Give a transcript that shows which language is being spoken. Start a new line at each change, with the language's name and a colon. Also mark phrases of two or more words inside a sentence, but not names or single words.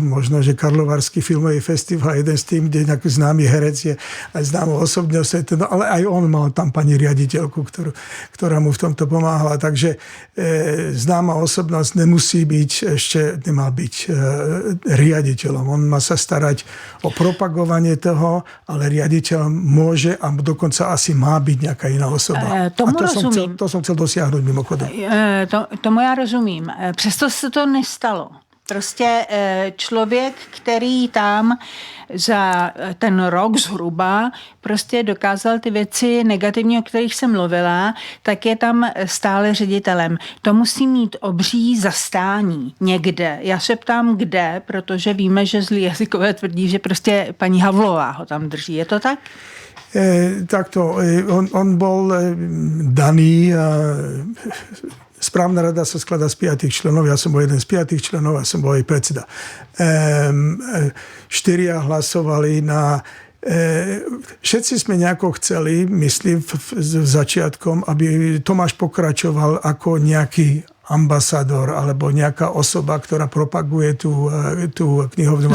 Slovak: Možno, že Karlovarský filmový festival, jeden z tým, kde nejaký známy herec je aj známou osobnosť, ale aj on mal tam pani riaditeľku, ktorá mu v tomto pomáhala. Takže známa osobnosť nemá byť riaditeľom. On má sa starať o propagovanie toho, ale riaditeľom môže a dokonca asi má byť nejaká iná osoba. To som chcel dosiahnuť mimochodem.
Czech: Tomu já rozumím. Přesto se to nestalo. Prostě člověk, který tam za ten rok zhruba prostě dokázal ty věci negativní, o kterých jsem mluvila, tak je tam stále ředitelem. To musí mít obří zastání někde. Já se ptám kde, protože víme, že zlí jazykové tvrdí, že prostě paní Havlová ho tam drží. Je to tak?
Slovak: Takto, on bol daný správna rada sa skladá z 5 členov, ja som bol jeden z 5 členov a som bol aj predseda. 4 hlasovali na... Všetci sme nejako chceli, myslím, v začiatkom, aby Tomáš pokračoval ako nejaký ambasador alebo nejaká osoba, ktorá propaguje tú knihovňu.